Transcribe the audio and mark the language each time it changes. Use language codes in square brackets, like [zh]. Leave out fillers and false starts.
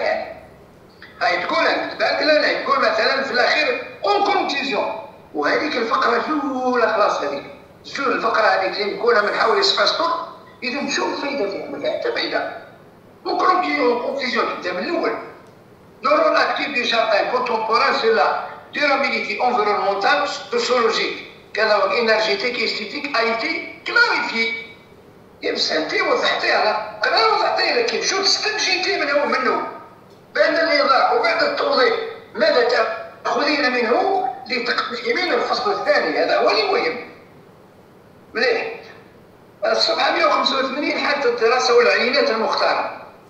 [ar] يعني هاي تقول انت بعد لا تقول مثلا في الاخير [fr] اون كونكلوزيون، [ar] وهذيك الفقره الاولى خلاص، هذيك الفقره هذيك اللي نقولها من حوالي 7 سطور، اذا نشوف الفائده فيها، ما فيها حتى فائده. كونكلوزيون تبدا من الاول. [fr] Le rôle actif du jardin contemporain, c'est la durabilité environnementale, sociologique, énergétique et esthétique a été clarifiée. [ar] بس انت وضحتيها، انا وضحتيها، لكن شو تستنتجي منه بعد الايضاح وبعد التوضيح ماذا تاخذين منه لتقدمين الفصل الثاني. هذا هو المهم. مليح. الصفحه 185 حتى الدراسه والعينات المختاره.